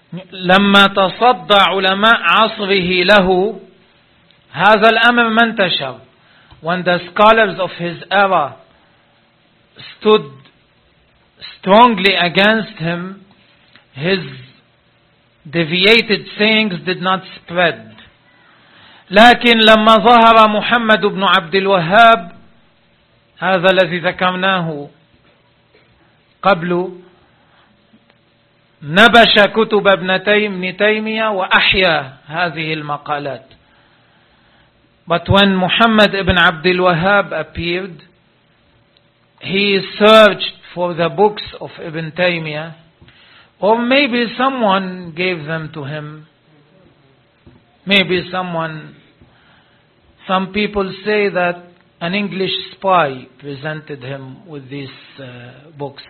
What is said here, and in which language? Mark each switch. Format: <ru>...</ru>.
<ar>لما تصدى علماء عصره له هذا الأمر ما انتشر.</ar> <en>When the scholars of his era stood strongly against him, his deviated sayings did not spread.</en> <ar>لكن لما ظهر محمد بن عبد الوهاب هذا الذي ذكرناه قبل نبش كتب ابن تيمية وأحيا هذه المقالات.</ar> <en>But when Muhammad ibn Abd Wahhab appeared, he searched for the books of Ibn Taymiyyah, or maybe someone gave them to him. Maybe some people say that an English spy presented him with these books.</en>